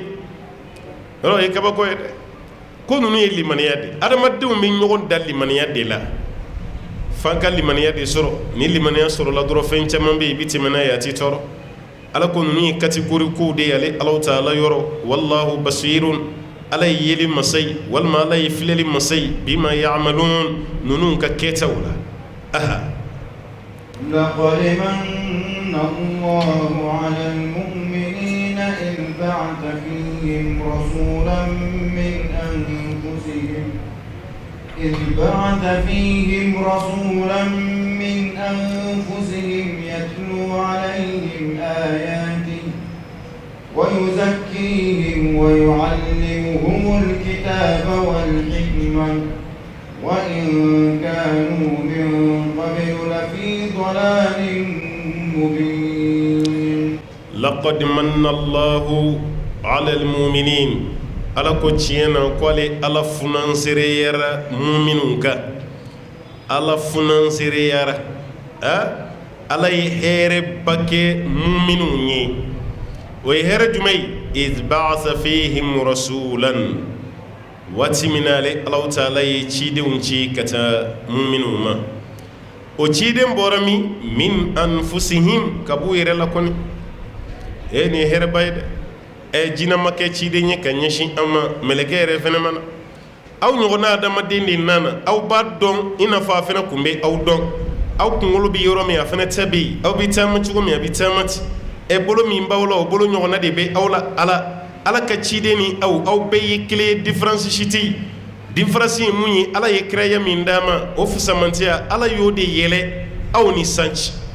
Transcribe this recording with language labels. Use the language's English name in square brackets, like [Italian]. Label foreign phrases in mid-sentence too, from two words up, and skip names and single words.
[Bambara] yɔrɔ o ye kabako ye dɛ ko ninnu ye limaniya de adamadenw bɛ ɲɔgɔn da limaniya de la f'an ka limaniya de sɔrɔ ni limaniya sɔrɔla dɔrɔn fɛn caman bɛ yen i bɛ tɛmɛ n'a ye a t'i tɔɔrɔ ala ko ninnu ye kategori kow de ye ale alaw taala yɔrɔ [Arabic] والله بصير [Bambara] ala ye yeli masa ye walima ala ye filɛli masa ye [Arabic] بما يعملون [Bambara] ninnu ka kɛtaw la [Arabic] لقد من الله على المؤمنين إذ بعث فيهم رسولا من أنفسهم يتلو عليهم آياته ويزكيهم ويعلمهم الكتاب والحكمة وإن كانوا من قبل لفي ضلال مبين لقد من الله على المؤمنين [Bambara] ala ko tiɲɛna ko ale ala funansereyara muminun kan ala funansereyara ala ye hɛrɛba kɛ muminun ye o ye hɛrɛ jumɛn ye [Arabic] إذ بعث فيهم رسولا [Bambara] waati min na ale alaw taala ye cidenw ci ka taa muminun ma o ciden bɔra min anfusihim ka b'u yɛrɛ la kɔni nin ye hɛrɛba ye dɛ jinama kɛ ciden ye ka ɲɛsin an ma mɛlɛkɛ yɛrɛ fɛnɛ mana aw ɲɔgɔnna adamaden de nana aw b'a dɔn i n'a fɔ a fɛnɛ kun bɛ aw dɔn aw kunkolo bɛ yɔrɔ min a fɛnɛ tɛ bɛ yen aw bɛ taama cogo min a bɛ taama ten bolo min b'aw la o bolo ɲɔgɔnna de bɛ aw la ala ka ciden ni aw bɛɛ ye kelen ye différence si tɛ yen différence ye mun ye ala ye kiraya min d'a ma o fusamantiya ala y'o de yɛlɛ aw ni sanci